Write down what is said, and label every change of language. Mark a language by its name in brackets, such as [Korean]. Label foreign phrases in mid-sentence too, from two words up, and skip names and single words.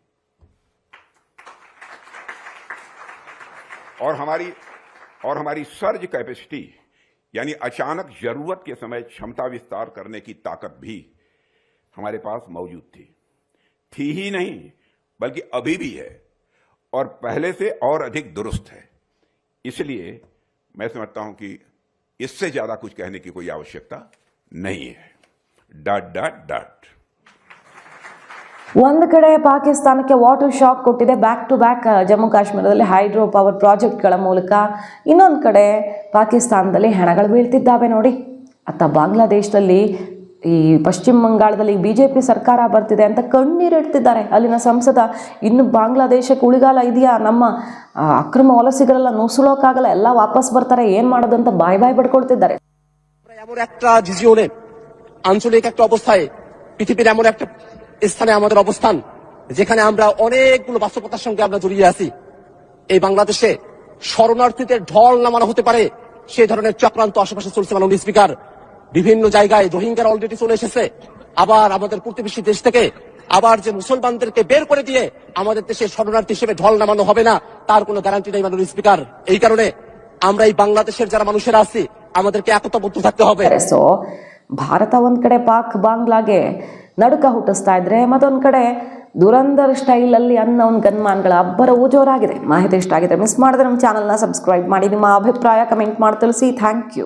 [Hindi] और हमारी सर्ज कैपेसिटी, यानी अचानक जरूरत के समय क्षमता विस्तार करने की ताकत भी हमारे पास मौजूद थी ही नहीं, बल्कि अभी भी है, और पहले से और अधिक दुरुस्त है। इसलिए मैं समझता हूं कि इससे ज्यादा कुछ कहने की कोई आवश्यकता नहीं है। [English] dot dot dot. [Kannada] ಒಂದು ಕಡೆ ಪಾಕಿಸ್ತಾನಕ್ಕೆ [English] water shock [Kannada] ಕೊಟ್ಟಿದೆ [English] back to back [Kannada] ಜಮ್ಮು ಕಾಶ್ಮೀರದಲ್ಲಿ [English] hydro power projects [Kannada] ಮೂಲಕ. ಇನ್ನೊಂದು ಕಡೆ ಪಾಕಿಸ್ತಾನದಲ್ಲಿ ಹೆಣಗಳು ಬೀಳ್ತಿದ್ದಾವೆ ನೋಡಿ. ಅತ್ತ ಬಾಂಗ್ಲಾದೇಶದಲ್ಲಿ, ಈ ಪಶ್ಚಿಮ ಬಂಗಾಳದಲ್ಲಿ BJP ಸರ್ಕಾರ ಬರ್ತಿದೆ ಅಂತ ಕಣ್ಣೀರಿಡ್ತಿದ್ದಾರೆ ಅಲ್ಲಿನ ಸಂಸದ. ಇನ್ನು ಬಾಂಗ್ಲಾದೇಶಕ್ಕೆ ಉಳಿಗಾಲ ಇದೆಯಾ? ನಮ್ಮ ಅಕ್ರಮ ವಲಸಿಗರೆಲ್ಲ ನುಸುಳೋಕ್ಕಾಗಲ್ಲ, ಎಲ್ಲ ವಾಪಸ್ ಬರ್ತಾರೆ, ಏನು ಮಾಡೋದು ಅಂತ ಬಾಯ್ ಪಡ್ಕೊಳ್ತಿದ್ದಾರೆ. [Bangla] এমন একটা রিজিয়নে, আঞ্চলিক একটা অবস্থায়, পৃথিবীর এমন একটা স্থানে আমাদের অবস্থান যেখানে আমরা অনেকগুলো বাস্তবতার সঙ্গে আমরা জড়িয়ে আছি। এই বাংলাদেশে শরণার্থীদের ঢল নামানো হতে পারে সেই ধরনের চক্রান্ত আশেপাশে চলছে। মাননীয় স্পিকার, বিভিন্ন জায়গায় রোহিঙ্গারা অলরেডি চলে এসেছে। আবার আমাদের প্রতিবেশী দেশ থেকে আবার যে মুসলমানদেরকে বের করে দিয়ে আমাদের দেশে শরণার্থী হিসেবে ঢল নামানো হবে না, তার কোনো গ্যারান্টি নেই মাননীয় স্পিকার। এই কারণে আমরা এই বাংলাদেশের যারা মানুষেরা আছি আমাদেরকে একতাবদ্ধ থাকতে হবে। [Kannada] ಸೊ ಭಾರತ ಒಂದ್ ಕಡೆ ಪಾಕ್ ಬಾಂಗ್ಲಾಗೆ ನಡುಕ ಹುಟ್ಟಿಸ್ತಾ ಇದ್ರೆ, ಮತ್ತೊಂದ್ ಕಡೆ ದುರಂಧರ್ ಸ್ಟೈಲ್ ಅಲ್ಲಿ [English] unknown gunmen [Kannada] ಅಬ್ಬರವೂ ಜೋರಾಗಿದೆ. ಮಾಹಿತಿ ಇಷ್ಟ ಆಗಿದ್ರೆ ಮಿಸ್ ಮಾಡಿದ್ರೆ ನಮ್ಮ ಚಾನಲ್ನ ಸಬ್ಸ್ಕ್ರೈಬ್ ಮಾಡಿ, ನಿಮ್ಮ ಅಭಿಪ್ರಾಯ ಕಮೆಂಟ್ ಮಾಡಿ ತಿಳಿಸಿ. [English] thank you.